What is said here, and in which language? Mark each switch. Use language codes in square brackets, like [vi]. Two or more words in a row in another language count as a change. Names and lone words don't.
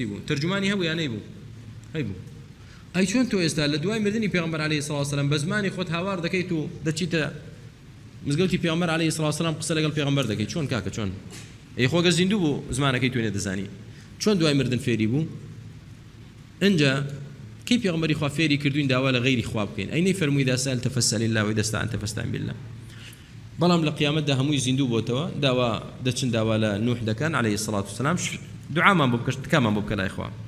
[ckb] بوو تەرجومانی هەبوو یا نەیبوو هەیبوو ئەی چۆن تۆ ئێستا لە دوای مردنی پێغەمبەر [ar] عەلەیهی سڵاو وسەلام [ckb] بە زمانی خۆت هاوار دەکەیت و دەچیتە مزگەوتی پێغەمبەر [ar] عەلەیهی سڵاو وسەلام [ckb] قسە لەگەڵ پێغەمبەر دەکەیت چۆن کاکە چۆن ئەی خۆگە زیندوو بوو زمانەکەی توێنێ دەزانی چۆن دوای مردن فێری بوو ئەنجا کەی پێغەمبەری خوا فێری کردوین داوا لە غەیری خوا بکەین ئەی نەیفەرمووی [ar] إذا سألت فاسأل الله وإذا استعنت فاستعن بالله [ckb] بەڵام لە قیامەتدا هەمووی زیندوو بۆتەوە داوا دەچن داوا لە نوح دەکەن [ar] عەلەیهی سڵاو وسەلام [ckb] دوعامان بۆ بکەن تکامان بۆ بکە لای خوا